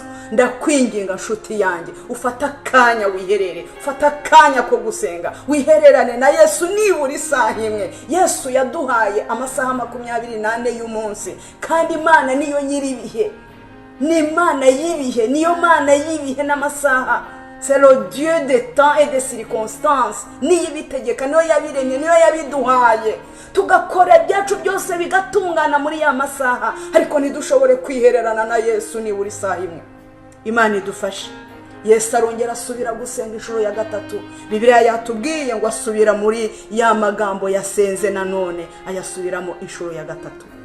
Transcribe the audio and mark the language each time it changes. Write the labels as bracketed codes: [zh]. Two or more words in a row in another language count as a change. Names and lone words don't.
[rw] Ndakwinginga nshuti yanjye, ufata akanya wiherere, ufata akanya ko gusenga, wihererane na Yesu nibura isaha imwe. Yesu yaduhaye amasaha 24 y'umunsi, kandi Imana niyo nyiribihe, ni Imana y'ibihe, niyo Mana y'ibihe n'amasaha. [fr] C'est le Dieu des temps et des circonstances. [rw] Niyo ibitegeka, niyo yabiremye, niyo yabiduhaye. Tugakora byacu byose bigatungana muri ya masaha, ariko ntidushobore kwihererana na Yesu nibura isaha imwe. Imana idufashe. Yesu arongera asubira gusenga inshuro ya gatatu. Bibiliya yatubwiye ngo asubira muri ya magambo yasenze nanone, ayasubiramo inshuro ya gatatu.